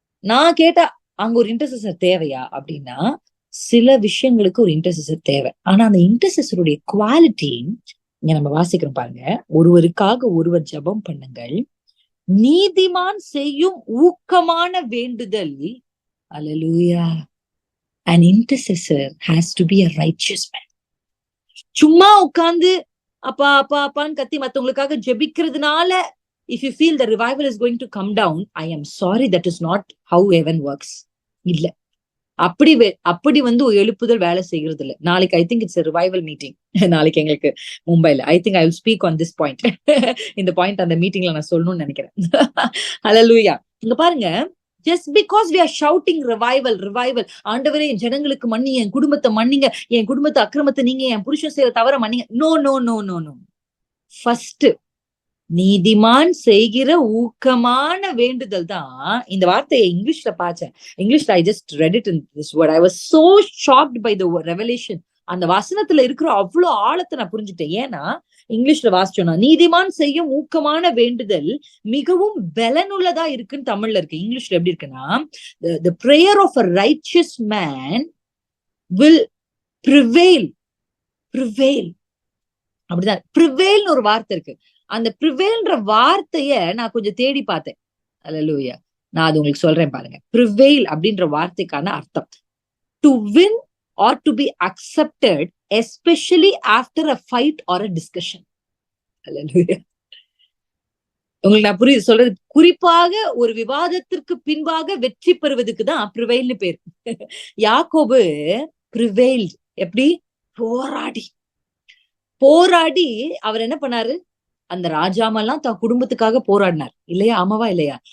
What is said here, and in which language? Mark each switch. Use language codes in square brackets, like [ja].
[ta] நான் கேட்டா அங்க ஒரு இன்டர்செசர் தேவையா? அப்படின்னா சில விஷயங்களுக்கு ஒரு இன்டர்செசர் தேவை. ஆனா அந்த இன்டர்செசருடைய குவாலிட்டி இங்க நம்ம வாசிக்கிறோம் பாருங்க. ஒருவருக்காக ஒருவர் ஜெபம் பண்ணுங்கள், நீதிமான் செய்யும் ஊக்கமான வேண்டுதல். அல்லேலூயா. [en] An intercessor has to be a righteous man. [ta] சும்மா உட்கார்ந்து அப்பா அப்பா அப்பான்னு கத்தி மத்தவங்களுக்காக ஜெபிக்கிறதுனால [en] if you feel the revival is going to come down, I am sorry, that is not how heaven works. [ta] இல்ல, அப்படி எழுப்புதல் வேலை செய்யறது இல்ல. [en] நாளைக்கு I think it's a revival meeting. [ta] நாளைக்கு எங்களுக்கு மும்பைல [en] I think I will speak on this point. [ta] இந்த பாயிண்ட் அந்த மீட்டிங்ல நான் சொல்லணும்னு நினைக்கிறேன். ஹல்லேலூயா. இங்க பாருங்க, [en] just because we are shouting revival revival, [ta] ஆண்டவரே என் ஜனங்களுக்கு மன்னிங்க, என் குடும்பத்தை மன்னிங்க, என் குடும்பத்தை அக்கிரமத்தை நீங்க, என் புருஷன் செய்யற தவற மன்னிங்க. [en] No no no no no. [ta] First நீதிமான் செய்கிற ஊக்கமான வேண்டுதல் தான். இந்த வார்த்தையை இங்கிலீஷ்ல பார்த்தேன். [en] இங்கிலீஷ்ல I just read it in this word. I was so shocked by the revelation. [ta] அந்த வசனத்துல இருக்கிற அவ்வளவு ஆழத்தை நான் புரிஞ்சுட்டேன். ஏன்னா இங்கிலீஷ்ல வாசிச்சோம்னா, நீதிமான் செய்யும் ஊக்கமான வேண்டுதல் மிகவும் பலனுள்ளதா இருக்குன்னு தமிழ்ல இருக்கு. இங்கிலீஷ்ல எப்படி இருக்குன்னா, [en] the prayer of a righteous man will prevail. [ta] அப்படிதான் prevailன்னு ஒரு வார்த்தை இருக்கு. அந்த prevailன்ற வார்த்தைய நான் கொஞ்சம் தேடி பார்த்தேன். அல்லேலூயா. நான் அது உங்களுக்கு சொல்றேன் பாருங்க. [en] prevail [ta] அப்படின்ற வார்த்தைக்கான அர்த்தம் [en] to win or to be accepted, especially after a fight or a discussion. [ta] Hallelujah. உங்களுக்கு நான் புரியுது சொல்றது. குறிப்பாக ஒரு விவாதத்திற்கு பின்பாக வெற்றி பெறுவதுக்கு தான் ப்ரிவைல்னு பேர். யாக்கோபு ப்ரிவைல்ட். எப்படி? போராடி அவர் என்ன பண்ணாரு? அந்த ராஜாமெல்லாம் தன் குடும்பத்துக்காக போராடினார் இல்லையா? ஆமாவா இல்லையா?